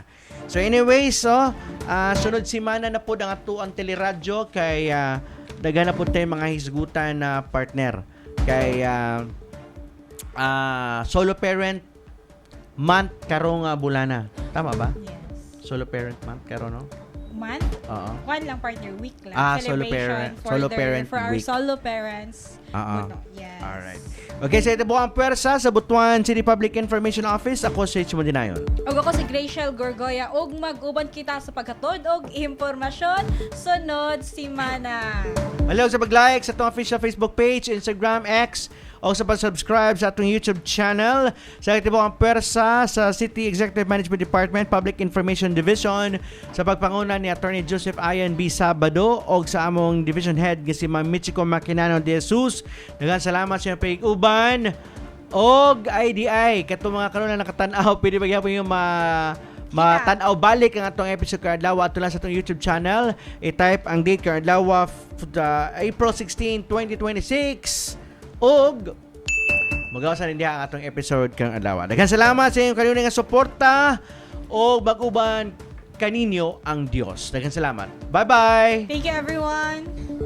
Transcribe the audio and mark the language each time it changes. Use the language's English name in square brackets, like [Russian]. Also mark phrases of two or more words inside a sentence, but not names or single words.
[English] So anyways, [Cebuano] so sunod semana na po ang ato ang teleradyo kay daghan na po tayo mga hisgutan na partner. Kay [English] solo parent month [Cebuano] karong bulana. Tama ba? Yes. [English] Solo parent month [Cebuano] karon no? Month? Oo. One lang, partner. Week lang. Solo Celebration [English] parent. Solo parent for our week. solo parents. [Cebuano] Oo. Yes. Alright. Okay, sa ito po ang pwersa sa Butuan City Public Information Office. Ako si Chimo Dinayon. Og ako si Graciel Gorgoya og mag-uban kita sa paghatod og impormasyon sunod semana. Hello sa pag-like sa itong [English] official Facebook page, [Cebuano] Instagram, X, o sa pag-subscribe sa atong YouTube channel. Sa ito po ang pwersa sa City Executive Management Department, Public Information Division sa pagpanguna ni Attorney Joseph Ian B. Sabado o sa among Division Head nga si Ma'am Michiko Maquinano de Jesus. Daghang salamat sa iyong pag-uban og IDI kato mga karon na nakatan-aw pwede ba gyapon yung matanaw balik ang atong episode kaadlaw ato lang sa atong YouTube channel. I-type ang date kaadlaw April 16, 2026 og magawasan din ang atong episode kang adlaw. Daghang salamat sa inyong kanunay nga suporta og mag-uban kaninyo ang Dios. Daghang salamat. Bye-bye. [English] Thank you, everyone.